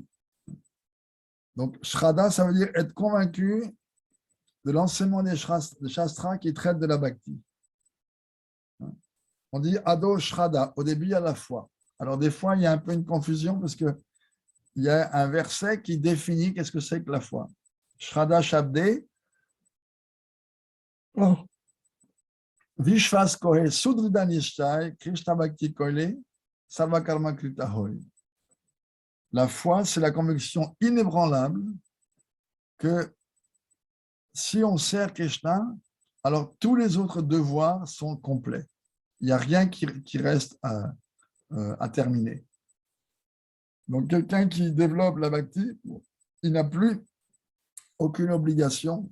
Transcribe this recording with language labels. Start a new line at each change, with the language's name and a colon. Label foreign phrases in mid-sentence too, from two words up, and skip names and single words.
French: Donc, Shraddha, ça veut dire être convaincu de l'enseignement des shastras qui traitent de la bhakti. On dit
Sanskrit: आदौ श्रद्धा,
French: au début, il y a la foi. Alors, des fois, il y a un peu une confusion parce qu'il y a un verset qui définit qu'est-ce que c'est que la foi.
Bangla: শ্রদ্ধা শব্দে, বিশ্বাস কহে সুদৃঢ় নিশ্চয়, কৃষ্ণ ভক্তি কৈলে, সর্ব কর্ম কৃত হয়.
French: La foi, c'est la conviction inébranlable que si on sert Krishna, alors tous les autres devoirs sont complets. Il n'y a rien qui reste à terminer. Donc, quelqu'un qui développe la bhakti, il n'a plus aucune obligation.